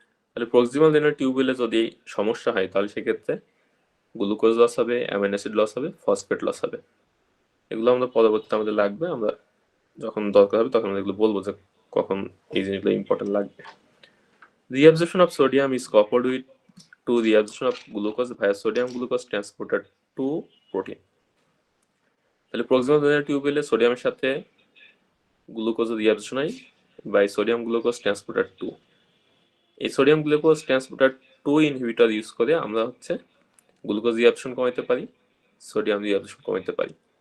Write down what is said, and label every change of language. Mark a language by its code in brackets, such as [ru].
[bn] তাহলে proximal renal টিউবিউলে যদি সমস্যা হয় তাহলে সেক্ষেত্রে গ্লুকোজ লস হবে, অ্যামাইনো অ্যাসিড লস হবে, ফসফেট লস হবে। এগুলো আমরা পরবর্তীতে আমাদের লাগবে, আমরা যখন দরকার হবে তখন আমরা এগুলো বলবো যে কখন এই জিনিসগুলো ইম্পর্টেন্ট লাগবে। [en] Reabsorption of sodium is coupled with to reabsorption of glucose via sodium glucose transporter to protein. [bn] তাহলে প্রক্সিমাল রেনাল টিউবিউলে সোডিয়ামের সাথে গ্লুকোজ রিঅ্যাবজর্পশন হয় বাই সোডিয়াম গ্লুকোজ ট্রান্সপোর্টার 2। এই sodium glucose transporter 2 inhibitor use করে আমরা হচ্ছে গ্লুকোজ রিঅ্যাবজর্পশন কমাতে পারি, সোডিয়াম রিঅ্যাবজর্পশন কমাতে পারি।